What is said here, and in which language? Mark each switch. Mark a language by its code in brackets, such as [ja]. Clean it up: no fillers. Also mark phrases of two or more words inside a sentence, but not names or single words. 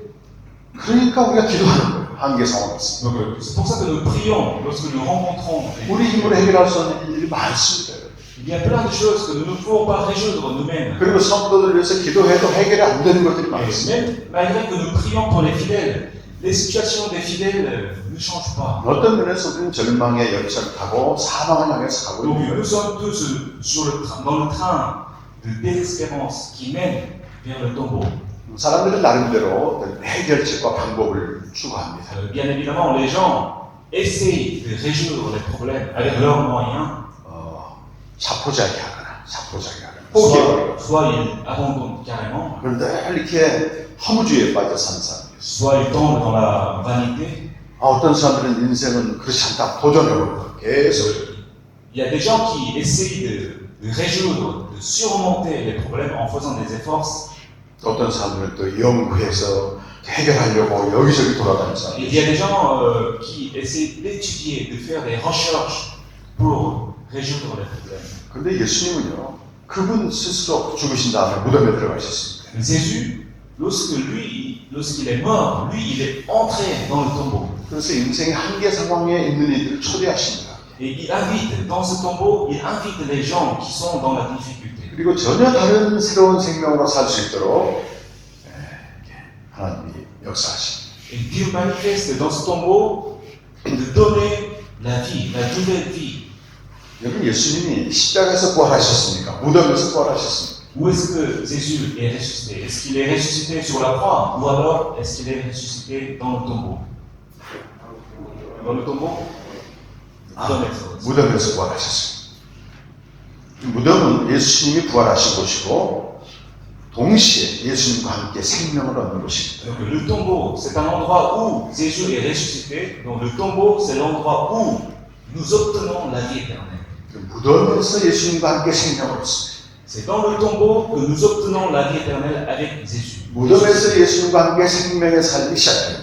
[ko] 그러니까 우리가 기도하는 거예요. 한계 상황이 있습니다. [fr] Donc c'est pour ça que nous prions lorsque nous rencontrons. [ko] 우리 힘으로 해결할 수 없는 일이 많습니다. [fr] Il y a plein de choses que nous ne pouvons pas résoudre nous-mêmes. [ko] 그리고 성도들 위해서 기도해도 해결이 안 되는 것들이 [fr] Et [ko] 많습니다. [fr] même malgré que nous prions pour les fidèles, les situations des fidèles ne changent pas. [ko] 어떤 면에서 우리는 절망의 열차를 타고 사망을 향해서 가고 [fr] Donc [ko] 있는 [fr] nous [ko] 거예요. [fr] sommes tous dans le train de désespérance qui mène vers le tombeau. [ko] 사람들은 나름대로 어떤 해결책과 방법을 추구합니다. [fr] Bien évidemment, les gens essayent de résoudre les problèmes avec leurs moyens. [ko] 자포자기 하거나 포기해버리고 [fr] Soit ils abandonnent carrément, [ko] 늘 이렇게 허무주의에 빠져 사는 사람들. [fr] soit ils tombent dans la vanité. [ko] 어떤 사람들은 인생은 그렇지 않다 도전해버리고 계속 [fr] Il y a des gens qui essayent de résoudre, de surmonter les problèmes en faisant des efforts. [ko] 어떤 사람들은 또 연구해서 해결하려고 여기저기 돌아다니는 사람들. [fr] Il y a des gens qui essayent d'étudier, de faire des recherches pour résoudre les problèmes. [ko] 그런데 예수님은요, 그분 스스로 죽으신 다음에 무덤에 들어가셨습니다. [fr] Mais Jésus, lorsqu'il est mort, lui, il est entré dans le tombeau. [ko] 그래서 인생의 한계 상황에 있는 이들을 초대하십니다. [fr] Et il invite, dans ce tombeau, il invite les gens qui sont dans la difficulté. [ko] 그리고 전혀 다른 새로운 생명으로 살 수 있도록 하나님이 역사하십니다. [fr] Et Dieu manifeste dans ce tombeau de donner la vie, la nouvelle vie. [ko] 여러분, 예수님이 십자가에서 부활하셨습니까? 무덤에서 부활하셨습니까? [fr] Où est-ce que Jésus est ressuscité? Est-ce qu'il est ressuscité sur la croix? Ou alors est-ce qu'il est ressuscité dans le tombeau? Dans le tombeau? Dans l'Exode. [ko] 무덤에서 부활하셨습니다. 무덤은 예수님이 부활하신 곳이고 동시에 예수님과 함께 생명을 얻는 곳입니다. [fr] Donc le tombeau, c'est un endroit où Jésus est ressuscité. Donc le tombeau, c'est l'endroit où nous obtenons la vie éternelle. [ko] 무덤에서 예수님과 함께 생명을 얻습니다. [fr] C'est dans le tombeau que nous obtenons la vie éternelle avec Jésus. [ko] 무덤에서 예수님과 함께 생명의 삶이 시작됩니다.